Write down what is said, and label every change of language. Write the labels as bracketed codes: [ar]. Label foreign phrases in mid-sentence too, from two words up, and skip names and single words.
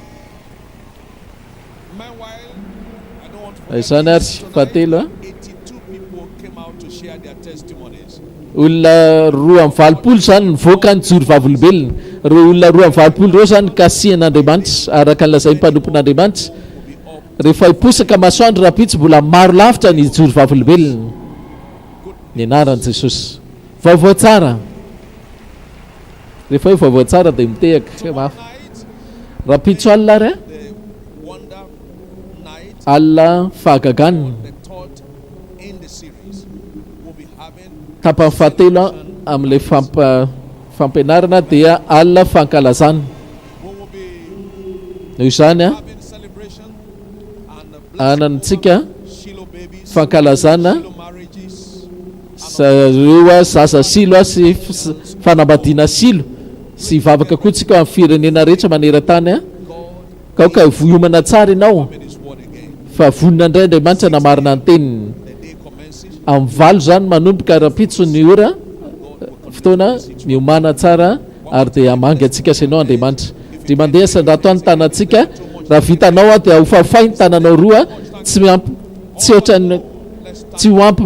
[en] Meanwhile, I don't want to forget [mg] izany ary [en] this. [mg] fahatelo [en] 82 people came out to share their testimonies. [mg] olona 2 zany nivoaka ny joro vavolombelona. Reo olona 2 reo zany kasihan'Andriamanitra araka ny lazay mpanompon'Andriamanitra. Rehefa hiposaka masoandro raha pitsy mbola maro lavitra ny joro vavolombelona. Ny anaran'i Jesosy. Vaovao tsara. Rehefa hoe vaovao tsara dia mitehaka mafy. [en] Night, [mg] Raha pitso alina ary [en] the wonder night, [mg] alina fahagagana. [en] the third in the series, will be having [mg] Tapany fahatelo amin'ilay fampianarana dia alina fankalazana. [en] we will be [mg] Noho izany [en] having celebration and the blessing [mg] anantsika [en] Shiloh babies, [mg] fankalazana [en] Shiloh marriages, [mg] zareo zaza Shiloh sy fanambadiana Shiloh sy vavaka koa tsika amin'ny firenena rehetra maneran-tany [en] God [mg] ka voiomana tsara ianao [en] in His word again. [mg] fa vonina Andriamanitra namarina ny teniny. [en] The day commences [mg] Amin'ny valo zany manomboka raha pitso ny ora fotoana miomana tsara ary dia amangy antsika sanao Andriamanitra dia mandeha sandrato ny tanantsika raha vitanao dia hofafainy tananao roa tsy ohatrany tsy hoampy